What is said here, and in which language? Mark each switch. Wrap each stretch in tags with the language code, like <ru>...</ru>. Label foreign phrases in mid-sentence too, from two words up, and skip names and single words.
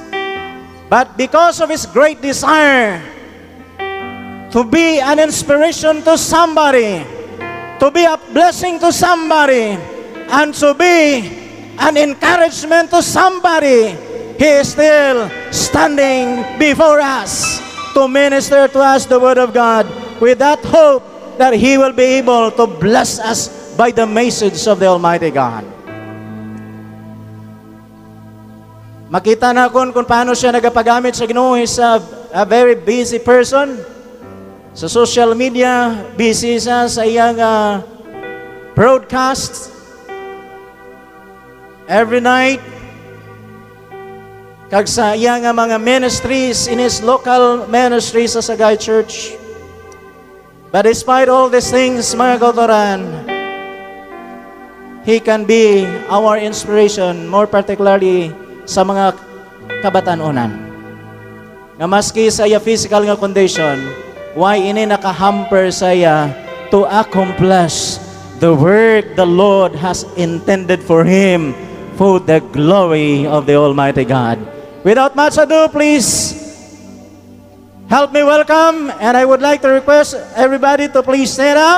<en>But because of his great desire to be an inspiration to somebody, to be a blessing to somebody, and to be an encouragement to somebody, he is still standing before us to minister to us the Word of God with that hope that he will be able to bless us by the message of the Almighty God.</en> <hil>Makita na kung paano siya nagapagamit sa Ginoo.</hil> <en>He's a very busy person.</en> <hil>Sa social media, busy siya sa iyang broadcast.</hil> <en>Every night,</en> <hil>kag sa iyang mga</hil> <en>ministries in his local ministry sa Sagay Church. But despite all these things,</en> <hil>mga kauturan,</hil> <en>he can be our inspiration, more particularly</en> <hil>sa mga kabatanunan. Nga maski sa iya</hil> <en>physical nga condition, why</en> <hil>ini nakahamper sa iya</hil> <en>to accomplish the work the Lord has intended for him for the glory of the Almighty God. Without much ado, please help me welcome, and I would like to request everybody to please stand up</en>